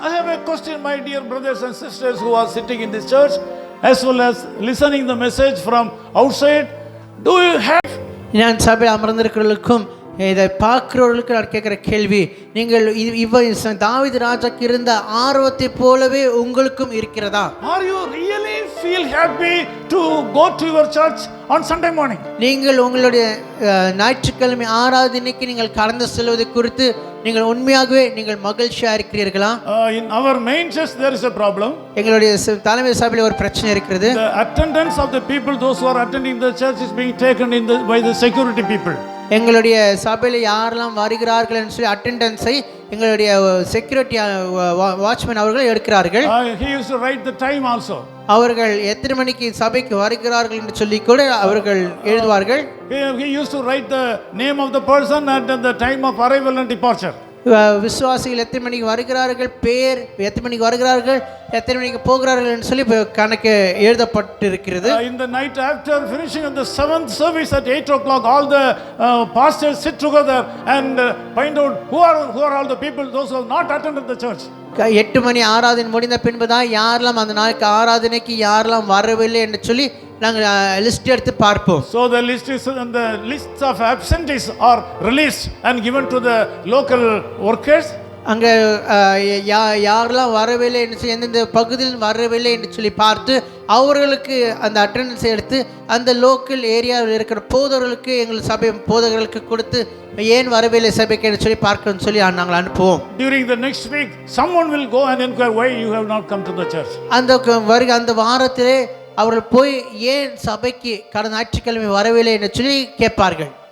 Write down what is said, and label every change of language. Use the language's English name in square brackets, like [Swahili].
[English] I have a question, my dear brothers and sisters who are sitting in this church as well as listening the message from outside. Do you have? [Tamil] நான் சபையில் அமர்ந்திருக்கிறவர்களுக்கும் இதை பார்க்கிறவர்களுக்கு நான் கேட்குற கேள்வி, நீங்கள் தாவீது ராஜாக்கு இருந்த ஆர்வத்தை போலவே உங்களுக்கும் இருக்கிறதா? [English] Are you really feel happy to go to your church on Sunday morning? [Tamil] நீங்கள் உங்களுடைய ஞாயிற்றுக்கிழமை ஆராதனைக்கு நீங்கள் கடந்து செல்வதை குறித்து நீங்கள் உண்மையாகவே நீங்கள் மகிழ்ச்சியா இருக்கிறீர்களா? [English] In our main church there is a problem. [Tamil] எங்களுடைய தலைமை சபையில் ஒரு பிரச்சனை இருக்கிறது. [English] The attendance of the people, those who are attending the church, is being taken by the security people. [Tamil] எங்களுடைய சபையில் யாரெல்லாம் வருகிறார்கள் என்று சொல்லி அட்டெண்டன்ஸை எங்களுடைய செக்யூரிட்டி வாட்ச்மேன் அவர்கள் எடுக்கிறார்கள். [English] He used to write the time also. [Tamil] அவர்கள் எத்தனை மணிக்கு சபைக்கு வருகிறார்கள் என்று சொல்லி கூட அவர்கள் எழுதுவார்கள். [English] He used to write the name of the person and the time of arrival and departure. [Tamil] விசுவாசிகள் எத்தனை மணிக்கு வருகிறார்கள், பேர் எத்தனை மணிக்கு வருகிறார்கள், எத்தனை மணிக்கு போகிறார்கள் என்று சொல்லி கணக்கு எழுதப்பட்டிருக்கிறது. [English] In the night after finishing of the 7th service at 8 o'clock, all the pastors sit together and find out who are all the people, those who have not attended the church. [Tamil] 8 மணி ஆராதனை முடிந்த பின்புதான் யாரெல்லாம் அந்த நாளைக்கு ஆராதனைக்கு யாரெல்லாம் வரவில்லை என்று சொல்லி நாங்கள் லிஸ்ட் எடுத்து பார்ப்போம். [English] So the lists of absentees are released and given to the local workers. [Tamil] அங்கே யாரெல்லாம் வரவில்லை என்று சொல்லி எந்தெந்த பகுதியில் வரவில்லை என்று சொல்லி பார்த்து அவர்களுக்கு அந்த அட்டெண்டன்ஸை எடுத்து அந்த லோக்கல் ஏரியாவில் இருக்கிற போதவர்களுக்கு எங்கள் சபை போதகர்களுக்கு கொடுத்து ஏன் வரவில்லை சபைக்கு சொல்லி பார்க்கணும்னு சொல்லி நாங்கள் அனுப்புவோம். [English] During the next week, someone will go and inquire why you have not come to the church. [Tamil] அந்த வாரத்திலே அவர்கள் போய் ஏன் சபைக்கு கடந்த ஞாயிற்றுக்கிழமை வரவில்லை என்று சொல்லி கேட்பார்கள்.